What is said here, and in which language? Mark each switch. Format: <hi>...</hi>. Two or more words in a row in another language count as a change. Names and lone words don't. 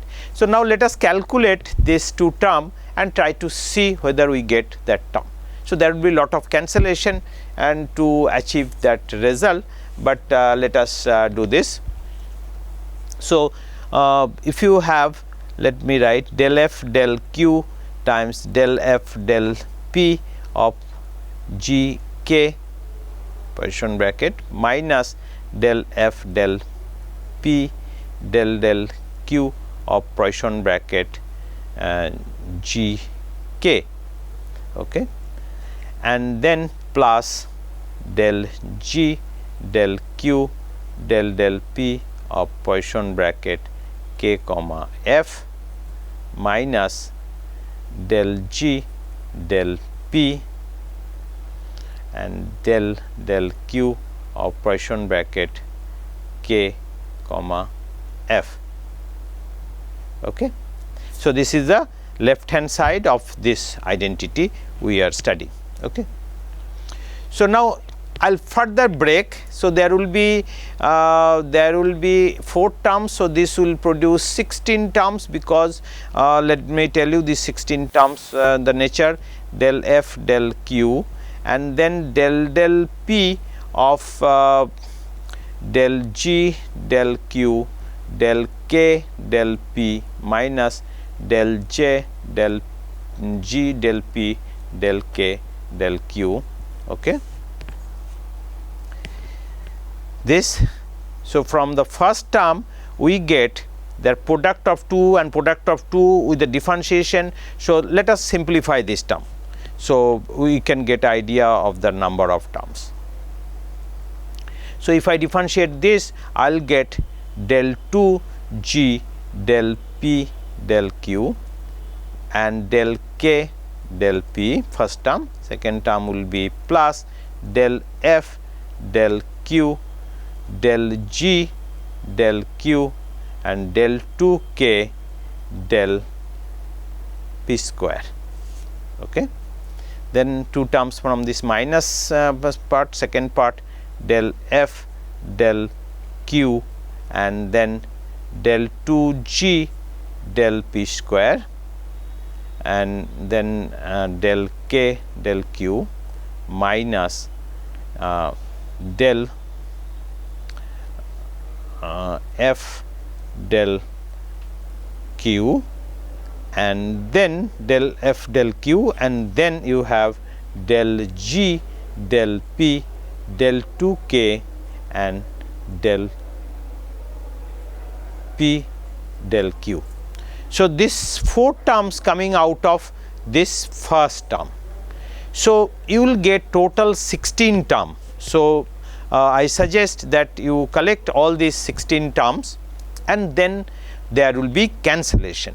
<en>So, now let us calculate this two term and try to see whether we get that term. So, there will be lot of cancellation and to achieve that result, but let us do this. So, if you have, let me write del f del q times del f del p of g k Poisson bracket minus del f del p del q of Poisson bracket g k. Okay. and then plus del G del Q del P of Poisson bracket K comma F minus del G del P and del Q of Poisson bracket K comma F. Okay. So, this is the left hand side of this identity we are studying. Okay. So, now I will further break. So, there will be 4 terms. So, this will produce 16 terms because let me tell you these 16 terms, the nature del F del Q and then del P of del G del Q del K del P minus del J del G del P del K del Q. Okay. This, so from the first term we get the product of 2 and product of 2 with the differentiation. So, let us simplify this term. So, we can get idea of the number of terms. So, if I differentiate this, I will get del 2 G del P del Q and del K del P first term, second term will be plus del F del Q del G del Q and del 2 K del P square. Okay. Then 2 terms from this minus part, second part del F del Q and then del 2 G del P square and then del K del Q minus del F del Q and then del F del Q and then you have del G del P del 2 K and del P del Q. So, this 4 terms coming out of this first term. So, you will get total 16 term. So, I suggest that you collect all these 16 terms and then there will be cancellation.</en>